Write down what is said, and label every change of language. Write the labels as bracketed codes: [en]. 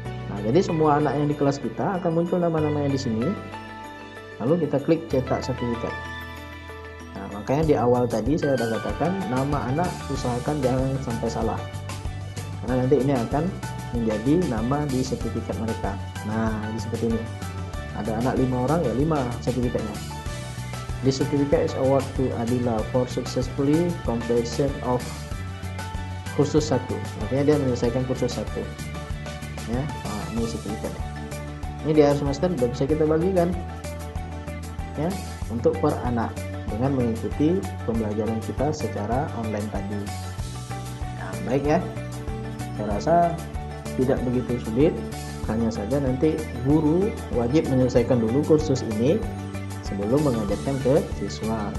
[id] Nah, jadi semua anak yang di kelas kita akan muncul nama-namanya di sini. Lalu kita klik cetak sertifikat. Nah, makanya di awal tadi saya sudah katakan nama anak usahakan jangan sampai salah. Karena nanti ini akan menjadi nama di sertifikat mereka. Nah, ini seperti ini. Ada anak 5 orang ya 5 sertifikatnya. [en] This certificate is award to Adila for successfully completion of [id] kursus 1. Artinya dia menyelesaikan kursus 1. Ya, nah, ini sertifikatnya. Ini di akhir semester sudah bisa kita bagikan. Ya, untuk per anak dengan mengikuti pembelajaran kita secara online tadi. Nah, baik ya. Saya rasa tidak begitu sulit. Hanya saja nanti guru wajib menyelesaikan dulu kursus ini sebelum mengajarkan ke siswa.